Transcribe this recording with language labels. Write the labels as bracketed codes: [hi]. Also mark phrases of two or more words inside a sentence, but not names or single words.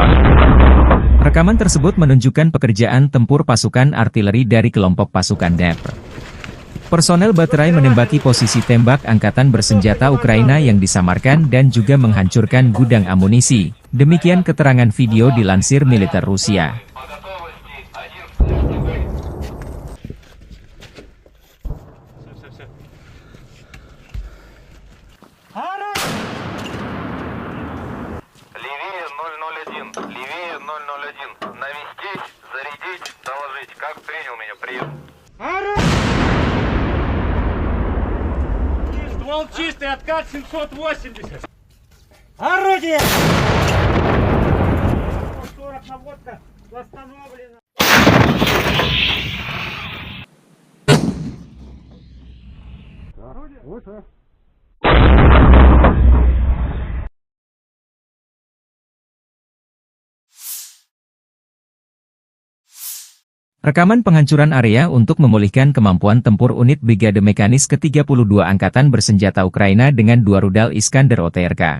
[id] Rekaman tersebut menunjukkan pekerjaan tempur pasukan artileri dari kelompok pasukan Dnepr. Personel baterai menembaki posisi tembak angkatan bersenjata Ukraina yang disamarkan dan juga menghancurkan gudang amunisi. Demikian keterangan video dilansir militer Rusia. [ru] Левее 001, левее 001. Навестить, зарядить, доложить. Как принял меня? Прием. Ствол чистый, откат 780. Орудие! 40 наводка восстановлена. Выше. [id] Rekaman penghancuran area untuk memulihkan kemampuan tempur unit Brigade Mekanis ke-32 Angkatan Bersenjata Ukraina dengan 2 rudal Iskander OTRK.